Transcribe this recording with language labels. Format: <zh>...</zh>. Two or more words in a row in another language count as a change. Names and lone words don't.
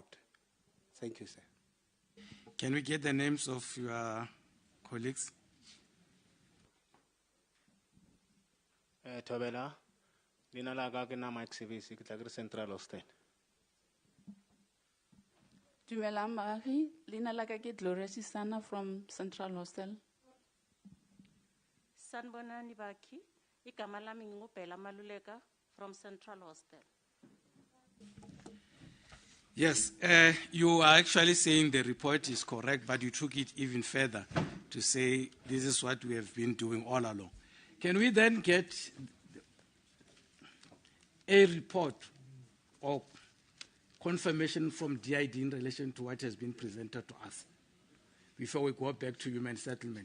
<en>Thank you, sir. Can we get the names of your colleagues? Tobela, Lina Laga, Mike Service, Central Austin.</en> <st>Dumelang baagi, leina la ka ke Gloria Sisana</st> <en>from Central Hostel.</en> <zu>Sanbonani Baki, igama lami ngingubhela Maluleka</zu> <en>from Central Hostel. Yes, you are actually saying the report is correct, but you took it even further to say this is what we have been doing all along. Can we then get a report or confirmation from DID in relation to what has been presented to us before we go back to human settlement?</en>